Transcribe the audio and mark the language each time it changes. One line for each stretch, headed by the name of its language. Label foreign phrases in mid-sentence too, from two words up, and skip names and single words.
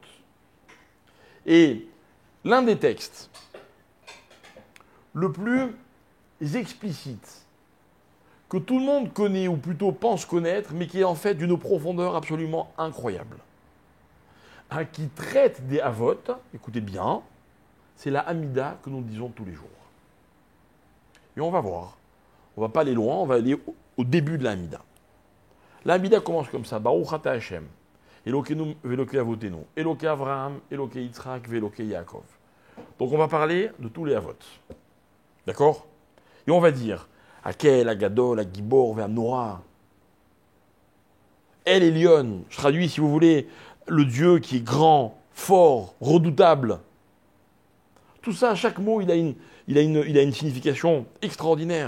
French: Et l'un des textes le plus explicite que tout le monde connaît, ou plutôt pense connaître, mais qui est en fait d'une profondeur absolument incroyable, qui traite des Avot, écoutez bien, c'est la Hamida que nous disons tous les jours. Et on va voir. On ne va pas aller loin, on va aller au début de la Hamida. La Hamida commence comme ça.
Hebrew: ברוך אתה השם. אלוקינו ואלוקי אבותינו. אלוקי אברהם, אלוקי יצחק, ואלוקי יעקב.
French: Donc on va parler de tous les Avot. D'accord? Et on va dire Akel,
Hebrew: הגדול, הגבור, והנורא. אל עליון.
French: Je traduis, si vous voulez, le Dieu qui est grand, fort, redoutable. Tout ça, chaque mot, il a une signification extraordinaire.